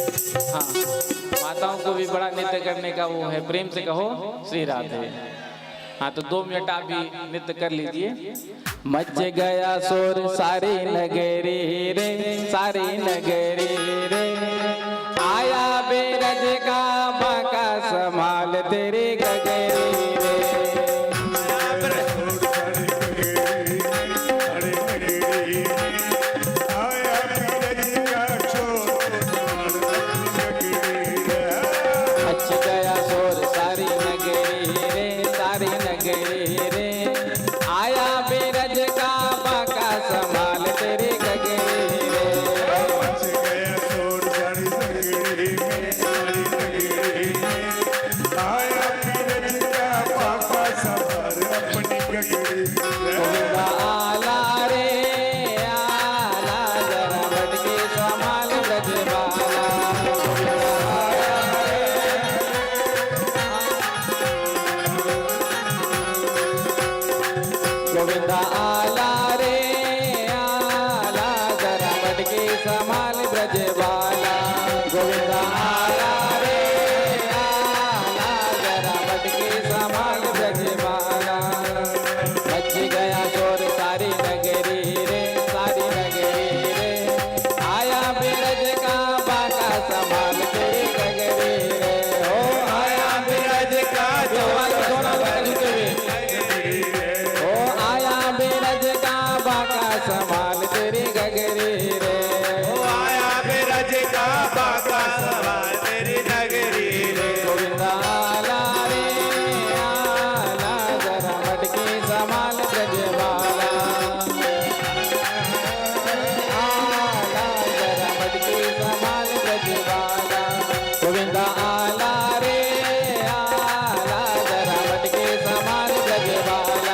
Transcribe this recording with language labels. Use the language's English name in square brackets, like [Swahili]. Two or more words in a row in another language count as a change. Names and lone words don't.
[Hindi] माताओं को भी बड़ा नृत्य करने का वो है, प्रेम से कहो श्री राधे। हाँ तो 2 मिनट आप भी नृत्य कर लीजिए। मच गया शोर सारी नगरी रे, सारी नगरी रे, आया बेरज का बाका संभाल तेरी गगरी रे। मच गया शोर सारी नगरी रे, सारी नगरी रे, आया बेरज का बाका संभाल तेरी गगरी रे। गोविंदा [Marathi] आला रे आला, [Hindi] जरा बटके संभाल ब्रजबाला। गोविंदा [Marathi] आला रे आला, [Hindi] जरा बटके संभाल ब्रजबाला। गोविंदा [Marathi] आला रे आला, [Hindi] जरा बटके संभाल ब्रजबाला। मच गया शोर सारी नगरी रे, सारी नगरी रे, आया बेरज का बाका संभाल तेरी गगरी रे। हो आया बेरज का हो आया बेरज का बाका संभाल तेरी गगरी रे। ओ आया बेरज का बाका संभाल तेरी नगरी रे। गोविंदा [Marathi] आला रे आला, [Hindi] जरा मटके संभाल ब्रजबाला। आला जरा मटके संभाल ब्रजबाला। गोविंदा [Marathi] आला रे आला, [Hindi] जरा मटके संभाल ब्रजबाला।